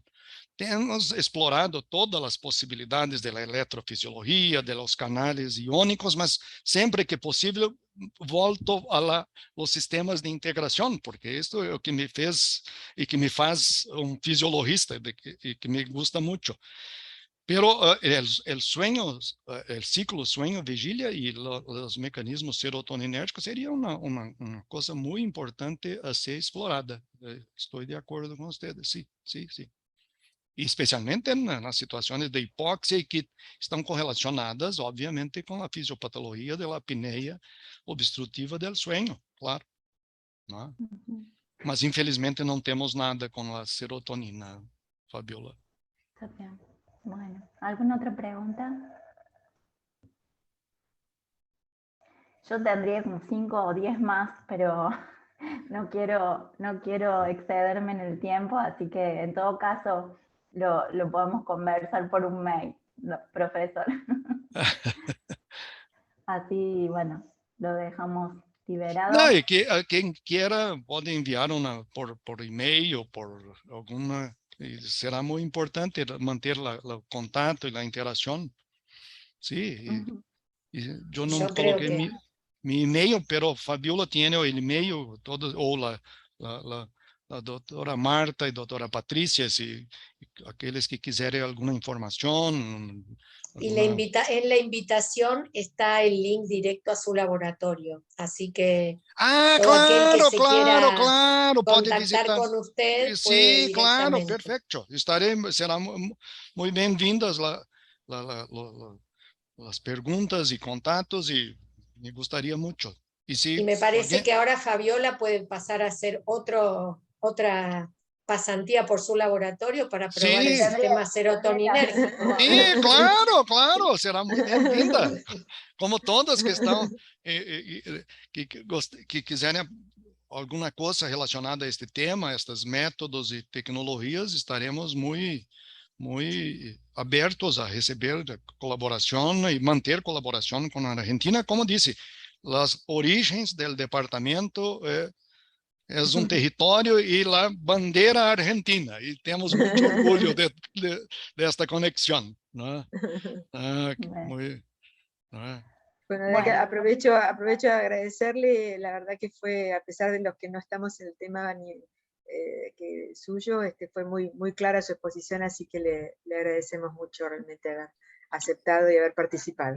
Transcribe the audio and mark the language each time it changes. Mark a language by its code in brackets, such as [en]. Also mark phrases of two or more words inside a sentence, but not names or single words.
[pt] Temos explorado todas as possibilidades da eletrofisiologia, dos canais iônicos, mas sempre que possível volto aos sistemas de integração, porque isso é o que me fez e que me faz fisiologista e que [es] me gusta [pt] muito. [es] Pero el ciclo sueño-vigília [pt] e os mecanismos serotoninérgicos seria uma coisa muito importante a ser explorada. Estou de acordo com vocês, sim. especialmente nas situações de hipóxia e que estão correlacionadas, obviamente, com a fisiopatologia da apneia obstrutiva do sueño, claro. ¿No? Mas, infelizmente, não temos nada com a serotonina, Fabiola. [es] Está bien. Bueno, ¿alguna otra pregunta? Yo tendría como 5 o 10 más, pero no quiero excederme en el tiempo, así que en todo caso lo podemos conversar por un mail, profesor. Así, bueno, lo dejamos liberado. [pt] Não, e que quem queira pode enviar por e-mail, por alguma... Será muito importante manter o contato e a interação. Sim, eu não coloquei mi e-mail, pero Fabiola tem o e-mail, todo, ou a doutora Marta e doutora Patrícia, aqueles que quiserem alguma informação. [es] Y en la invitación está el link directo a su laboratorio, así que todo aquel que se quiera contactar con usted puede Sí, claro, directamente. perfecto. Será muy bienvenidas las preguntas y contactos y me gustaría mucho. Y me parece que ahora Fabiola puede pasar a hacer otra pasantía por su laboratorio para probar el sistema serotoninérgico. Sí, claro, será muy bienvenida. [pt] Como todas que estão, que quiserem alguma coisa relacionada a este tema, estes métodos e tecnologias, estaremos muito abertos a receber colaboração e manter colaboração com a Argentina. Como disse, as origens do departamento é território e a bandeira argentina, e temos muito orgulho desta conexão. [es] ¿No? Bueno, aprovecho de agradecerle, la verdad que fue, a pesar de los que no estamos en el tema que suyo, fue muy clara su exposición, así que le agradecemos mucho realmente haber aceptado y haber participado.